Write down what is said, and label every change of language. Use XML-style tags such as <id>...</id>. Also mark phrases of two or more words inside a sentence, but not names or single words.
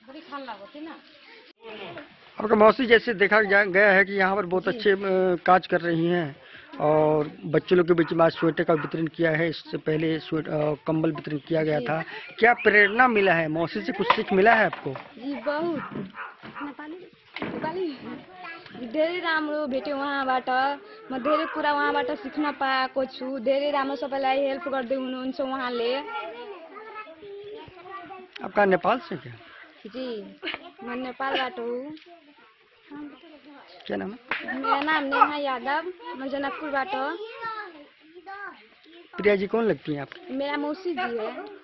<hi>आपका मौसी जैसे देखा गया है कि यहाँ पर बहुत अच्छे काज कर रही हैं और बच्चों लोग के बीच में आज स्वेटर का वितरण किया है। इससे पहले कंबल वितरण किया गया था। क्या प्रेरणा मिला है मौसी से, कुछ सीख मिला है आपको?</hi> <ne>जी बहुत धेरै राम्रो भेट्यो उहाँबाट। म धेरै कुरा उहाँबाट सिक्न पाएको छु। धेरै राम्रो सबैलाई हेल्प गर्दै हुनुहुन्छ उहाँले।</ne> <hi>आपका नेपाल से क्या? जी मैं नेपालबाट हूँ। क्या नाम है? मेरा नाम नेहा यादव, मैं जनकपुरबाट। प्रिया जी कौन लगती हैं आपकी? मेरा मौसी जी है।</hi>